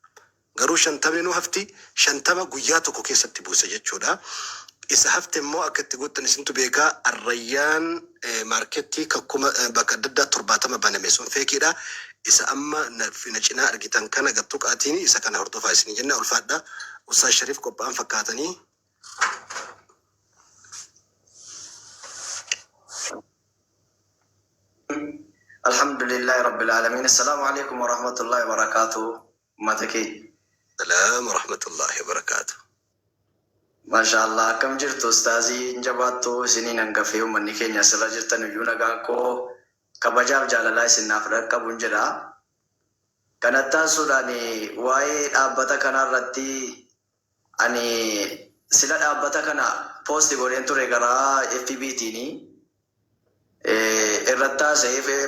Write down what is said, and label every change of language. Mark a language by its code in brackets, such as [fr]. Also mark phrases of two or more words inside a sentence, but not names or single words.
[om] Garuu 50 nu hafti 50 guyyaa tokko keessatti buuse jechuudha. Isa hafte immoo akka itti guutan isintu beekaa Arrayyaan maarketii kakkuma bakka adda addaa 70 baname sun feekiidha. Isa amma na cinaa argitan kana gattu qaatiin isa kana hordofaa isin jenna ulfaadha. Ustaaz Shariif qophaa'an fakkaatanii. [ar] الحمد لله رب العالمين. السلام عليكم ورحمة الله وبركاته. Mataki. سلام ورحمة الله وبركاته. MashaAllah, [om] kam jirtu ustaazii jabaattu isiniin hangafee uummanni keenya asirra jirtan iyyuu nagaan koo kabajaaf jaalalaa isinaaf dhaqqabuun jedha. Kanattaan suudhaan waa'ee dhaabbata kanarratti ani sila dhaabbata kana poosti godheen ture garaa FBT'ni irratti haasa'ee